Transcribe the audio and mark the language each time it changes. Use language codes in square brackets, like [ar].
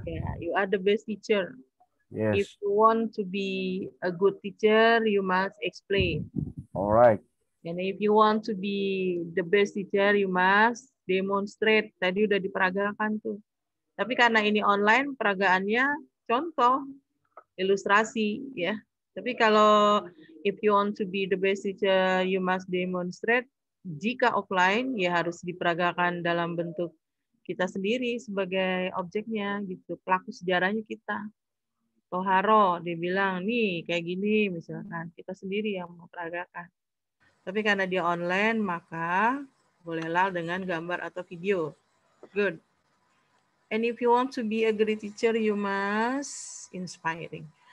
[en] Ya, you are the best teacher. If Yes. you want to be a good teacher, you must explain. Alright. And if you want to be the best teacher, you must demonstrate. [id] Tadi udah diperagakan tuh. Tapi karena ini online, peragaannya contoh, ilustrasi ya. Tapi kalau [en] if you want to be the best teacher, you must demonstrate. [id] Jika offline, ya harus diperagakan dalam bentuk kita sendiri sebagai objeknya gitu. Pelaku sejarahnya kita. Toharo, dia bilang, nih kayak gini misalkan. Kita sendiri yang memperagakan. Tapi karena dia online, maka bolehlah dengan gambar atau video. [en] Good. And if you want to be a great teacher, you must inspiring.